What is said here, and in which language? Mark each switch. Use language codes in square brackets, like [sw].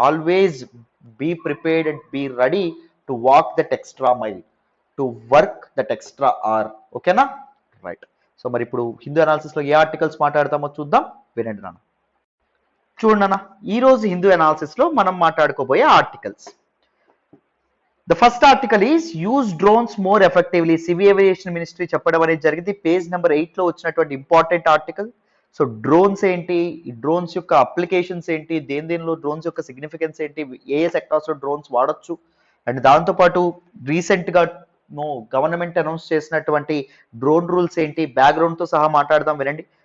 [en] Always be prepared and be ready to walk that extra mile, to work that extra hour. ఓకేనా? Right. [te] So మరి ఇప్పుడు హిందూ అనాలిసిస్లో ఏ articles మాట్లాడతామో చూద్దాం. వినండి నాన్న. చూడండి నాన్న, ఈరోజు హిందూ అనాలిసిస్లో మనం మాట్లాడుకోబోయే articles. [en] The first article is use drones more effectively. [te] Civil aviation ministry చెప్పడం అనేది జరిగింది. పేజ్ నెంబర్ 8 లో వచ్చినటువంటి ఇంపార్టెంట్ ఆర్టికల్. సో డ్రోన్స్ ఏంటి, ఈ డ్రోన్స్ యొక్క అప్లికేషన్స్ ఏంటి, దేనిలో డ్రోన్స్ యొక్క సిగ్నిఫికెన్స్ ఏంటి, ఏ సెక్టార్స్ లో డ్రోన్స్ వాడచ్చు, అండ్ దాంతోపాటు రీసెంట్గా గవర్నమెంట్ అనౌన్స్ చేసినటువంటి డ్రోన్ రూల్స్ ఏంటి, బ్యాక్గ్రౌండ్ తో సహా మాట్లాడదాం. వినండి.